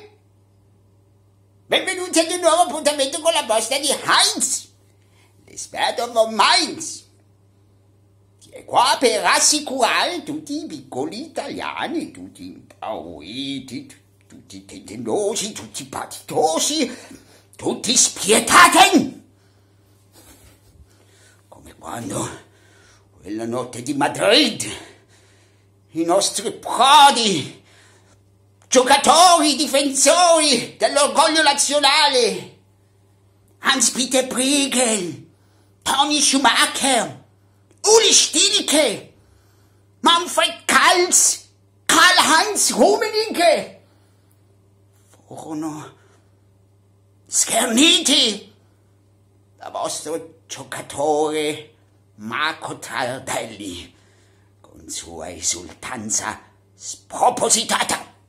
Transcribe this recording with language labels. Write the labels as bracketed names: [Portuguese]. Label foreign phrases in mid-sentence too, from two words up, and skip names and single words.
[Italian] Benvenuti ad un nuovo appuntamento con la posta di Heinz, l'esperto von Mainz, che è qua per rassicurare tutti i piccoli italiani, tutti impauriti, tutti tendennosi, tutti patitosi, tutti spietati. Come quando, quella notte di Madrid, i nostri prodi, giocatori, difensori dell'orgoglio nazionale, Hans-Peter Briegel, Toni Schumacher, Uli Stielke, Manfred Kals, Karl-Heinz Rummenigge, furono scherniti da vostro giocatore Marco Tardelli con sua esultanza spropositata.